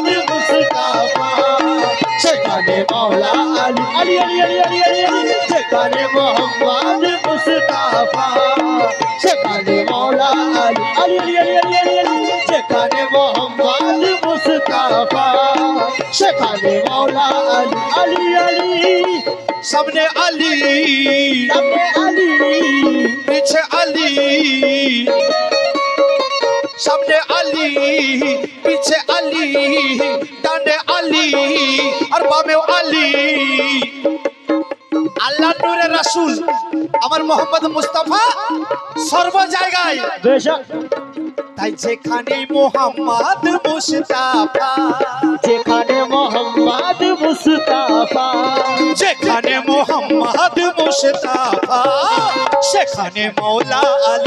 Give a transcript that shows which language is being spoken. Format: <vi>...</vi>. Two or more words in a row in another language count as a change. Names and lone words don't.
<bn>মুস্তাফা সেখানে মৌলা আলী আলী আলী আলী আলী আলী যেখানে মোহাম্মদ মুস্তাফা সেখানে মৌলা আলী আলী আলী আলী আলী আলী যেখানে মোহাম্মদ মুস্তাফা সেখানে মৌলা আলী আলী আলী</bn> <ur>سامنے علی अली پیچھے علی سامنے علی پیچھے علی داہنے علی اور بامے علی</ur> <bn>আল্লাহ নূরের রাসূল আমার মোহাম্মদ মুস্তাফা সর্ব জায়গায় বেশক তাই যেখানে মোহাম্মদ মুস্তাফা যেখানে মোহাম্মদ মুস্তাফা যেখানে মোহাম্মদ মুস্তাফা সেখানে মৌলা আলী</bn>